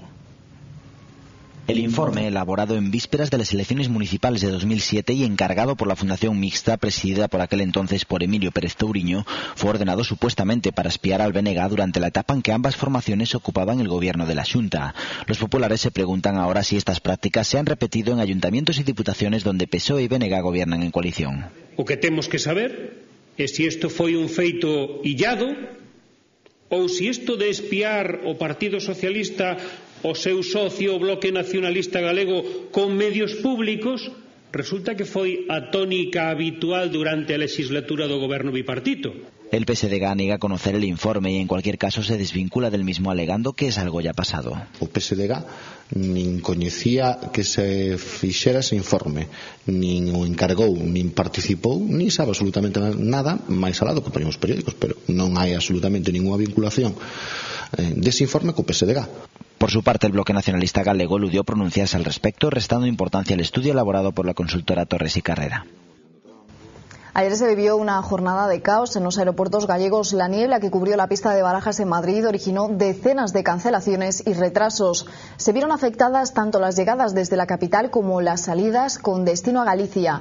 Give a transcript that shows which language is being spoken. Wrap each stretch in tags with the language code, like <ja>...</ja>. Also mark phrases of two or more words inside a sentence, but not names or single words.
<es>El informe, elaborado en vísperas de las elecciones municipales de 2007 y encargado por la Fundación Mixta, presidida por aquel entonces por Emilio Pérez Touriño, fue ordenado supuestamente para espiar al BNG durante la etapa en que ambas formaciones ocupaban el gobierno de la Xunta. Los populares se preguntan ahora si estas prácticas se han repetido en ayuntamientos y diputaciones donde PSOE y BNG gobiernan en coalición.</es> <gl>O que temos que saber é se isto foi un feito illado ou se isto de espiar o Partido Socialista o seu socio o Bloque Nacionalista Galego con medios públicos resulta que foi a tónica habitual durante a legislatura do goberno bipartito.</gl> <es>El PSDG niega conocer el informe y en cualquier caso se desvincula del mismo alegando que es algo ya pasado.</es> <gl>O PSDG nin coñecía que se fixera ese informe, nin o encargou, nin participou, nin sabe absolutamente nada, máis alado que poñemos periódicos, pero non hai absolutamente ninguna vinculación dese informe co PSDG.</gl> <es>Por su parte, el Bloque Nacionalista Galego eludió pronunciarse al respecto, restando importancia al estudio elaborado por la consultora Torres y Carrera. Ayer se vivió una jornada de caos en los aeropuertos gallegos. La niebla que cubrió la pista de Barajas en Madrid originó decenas de cancelaciones y retrasos. Se vieron afectadas tanto las llegadas desde la capital como las salidas con destino a Galicia.</es>